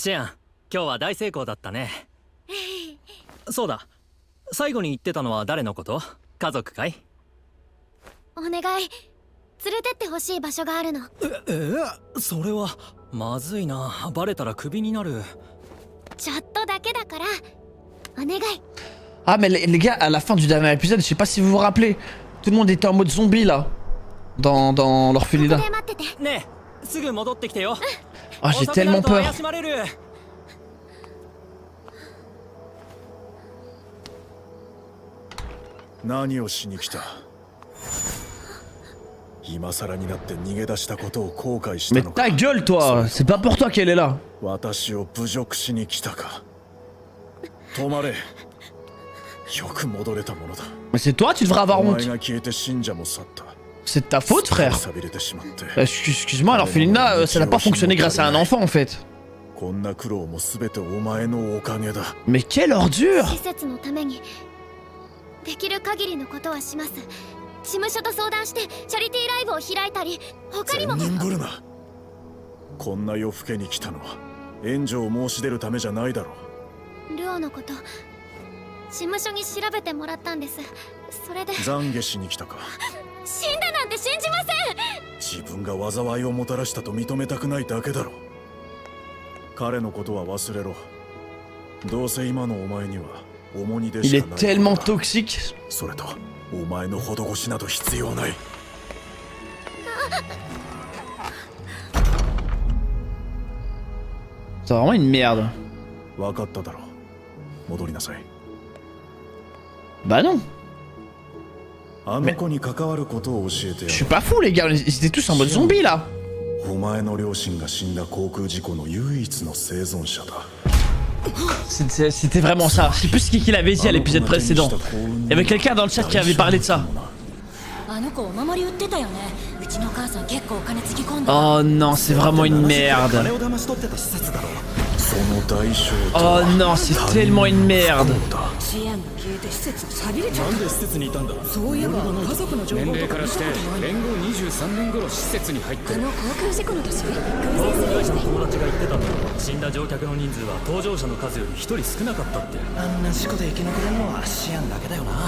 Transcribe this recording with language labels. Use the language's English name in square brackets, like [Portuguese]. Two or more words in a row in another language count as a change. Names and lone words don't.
[Japanese] シアン、今日は大成功だったね。そうだ、最後に言ってたのは誰のこと？家族かい？お願い、連れてってほしい場所があるの。それはまずいな。バレたらクビになる。ちょっとだけだからお願い。 [French] Ah mais les gars, à la fin du dernier épisode, je sais pas si vous vous rappelez, tout le monde était en mode zombie là, dans [Japanese] ここ [French] l'orphelinat. [Japanese] で待ってて。ねえ、すぐ戻ってきてよ。 [French] Ah j'ai [Japanese] 遅くな [French] tellement [Japanese] ると [French] peur. [Japanese] 怪しまれる。何をしに来た？今更になって逃げ出したことを後悔した [French] Mais [Japanese] のか？ [French] ta gueule toi, c'est pas pour toi qu'elle est là. [Japanese] 私を侮辱しに来たか？止まれ。よく戻れたものだ。 [French] Mais c'est toi, tu devrais avoir [Japanese] お前 [French] honte. [Japanese] が消えて信者も去った。 [French] C'est de ta faute frère. [Japanese] 錆びれてしまって [French] Excuse-moi, l'orphelinat, ça n'a pas fonctionné grâce à un enfant en fait. [Japanese] こんな苦労も全てお前のおかげだ。 [French] Mais quelle ordure. [Japanese] 施設のためにできる限りのことはします。事務所と相談してチャリティーライブを開いたり、他にも。善人ぶるな。こんな夜更けに来たのは援助を申し出るためじゃないだろう。ルオのこと事務所に調べてもらったんです。それで懺悔しに来たか？死んだなんて信じません。自分が災いをもたらしたと認めたくないだけだろう。彼のことは忘れろ。どうせ今のお前には重荷で [French] Il [Japanese] し [French] est [Japanese] かない。 [French] tellement toxique. [Japanese] それとお前の施しなど必要ない。 [French] C'est vraiment une merde. [Japanese] 分かっただろう。戻りなさい。 [French] Bah non. [Japanese] あの子に関わることを教えて [French] Je [Japanese] や [French] suis pas fou les gars, ils étaient tous en mode zombie là. [Japanese] る。お前の両親が死んだ航空事故の唯一の生存者だ。 [French] C'était vraiment ça. Je sais plus ce qu'il avait dit à l'épisode précédent. Il y avait quelqu'un dans le chat qui avait parlé de ça. [Japanese] あの子お守り売ってたよね。うちの母さん結構お金つぎ込んで。 [French] Oh non, c'est vraiment une merde. [Japanese] その代償 [French] Oh non, c'est tellement une merde. [Japanese] 支援が消えて施設寂れちゃっなんで施設にいたんだ。そういえば家族の情報年齢とからしてか見たことない。連合23年頃施設に入ってる。あの航空事故の年偶然するして友達が言ってたんだ。死んだ乗客の人数は搭乗者の数より一人少なかったって。あんな事故で生き残れるのはシアンだけだよな。